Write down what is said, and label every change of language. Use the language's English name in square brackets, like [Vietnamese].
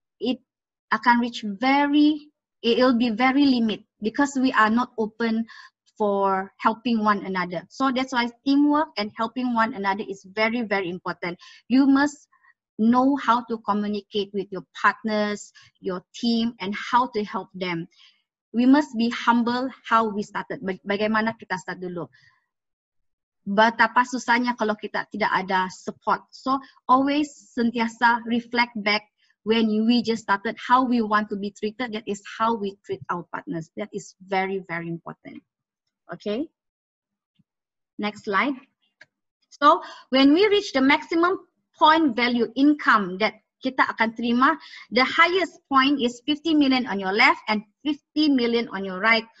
[English] It akan reach it will be very limit because we are not open for helping one another. So that's why teamwork and helping one another is very, very important. You must know how to communicate with your partners, your team, and how to help them. We must be humble how we started. [Malay] Bagaimana kita start dulu. Betapa susahnya kalau kita tidak ada support. [English] So always sentiasa reflect back when we just started, how we want to be treated. That is how we treat our partners. That is very, very important. Okay. Next slide. So when we reach the maximum point value income that [Malay] kita akan terima, [English] the highest point is 50 million on your left and 50 million on your right.